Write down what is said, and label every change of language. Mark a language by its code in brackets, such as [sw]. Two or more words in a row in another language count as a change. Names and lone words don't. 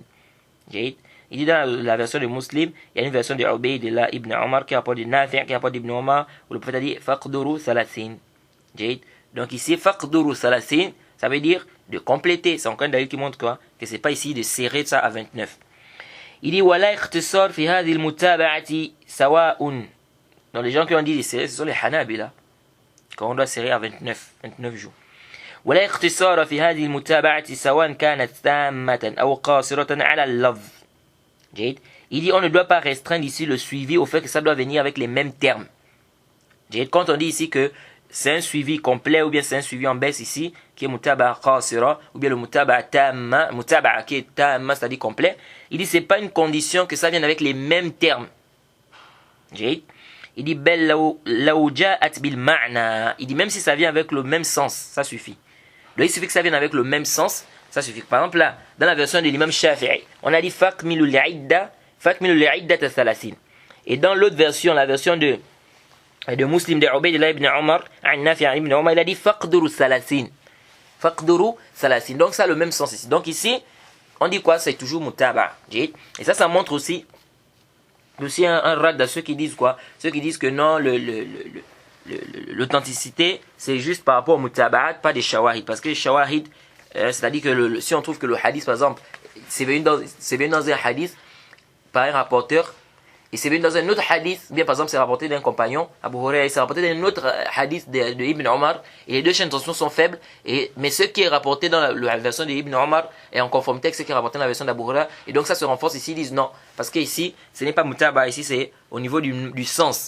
[fr] Il dit dans la version de Muslim, il y a une version de Ubaydillah ibn Omar qui rapporte de Nafi', qui rapporte d'Ibn Omar, où le prophète a dit [ar] فاقدروا ثلاثين. [fr] Donc ici, [ar] فاقدروا ثلاثين, [fr] ça veut dire de compléter. C'est encore un dalil qui montre quoi? Que c'est pas ici de serrer ça à 29. Il dit [ar] ولا اختصار في هذه المتابعة سواء. [fr] Donc les gens qui ont dit de serrer, ce sont les Hanabila. Quand on doit serrer à 29 jours. [ar] ولا اختصار في هذه المتابعة سواء كانت تامة أو قاصرة على اللفظ. [fr] il dit on ne doit pas restreindre ici le suivi au fait que ça doit venir avec les mêmes termes. Quand on dit ici que c'est un suivi complet ou bien c'est un suivi en baisse ici, qui est [ar] متابعة قاصرة, [fr] ou bien le [ar] متابعة تامة, [fr] mutaba qui est tamma, c'est-à-dire complet, il dit c'est pas une condition que ça vienne avec les mêmes termes. Il dit [ar] ولو جاءت بالمعنى, [fr] il dit même si ça vient avec le même sens, ça suffit. Donc il suffit que ça vienne avec le même sens, ça suffit. Par exemple là, dans la version de l'imam Shafi'i, on a dit [ar] فأكملوا العدة ثلاثين. [fr] Et dans l'autre version, la version de Muslim de Ubaydillah ibn Omar, ibn Omar, il a dit [ar] فاقدروا ثلاثين. فاقدروا ثلاثين. [fr] Donc ça a le même sens ici. Donc ici, on dit quoi? C'est toujours mutaba. Et ça montre aussi un rad à ceux qui disent quoi? Ceux qui disent que non, l'authenticité, c'est juste par rapport au mutaba'at, pas des shawahid. Parce que les shawahid, c'est-à-dire que si on trouve que le hadith, par exemple, c'est venu dans un hadith par un rapporteur, et c'est venu dans un autre hadith, bien par exemple c'est rapporté d'un compagnon, Abu Hurairah, c'est rapporté d'un autre hadith de Ibn Omar, et les deux chaînes de transmission sont faibles, mais ce qui est rapporté dans la version de Ibn Omar est en conformité avec ce qui est rapporté dans la version d'Abu Hurairah, et donc ça se renforce ici, ils disent non, parce que ici, ce n'est pas mutaba, ici c'est au niveau du sens.